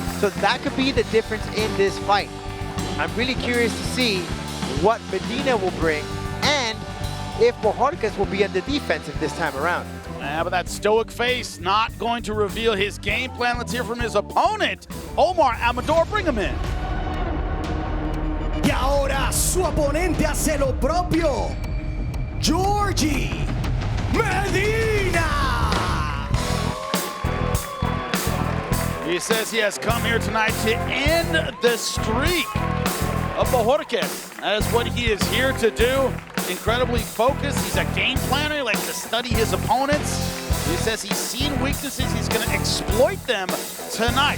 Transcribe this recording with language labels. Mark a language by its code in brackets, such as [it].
[en] So that could be the difference in this fight. I'm really curious to see what Medina will bring and if Bojorquez will be on the defensive this time around. Yeah, but that stoic face not going to reveal his game plan. Let's hear from his opponent, Omar Amador. Bring him in. [es] Y ahora su oponente hace lo propio, Georgie Medina. [en] He says he has come here tonight to end the streak of Bojorquez. That is what he is here to do. Incredibly focused. He's a game planner. He likes to study his opponents. He says he's seen weaknesses. He's going to exploit them tonight.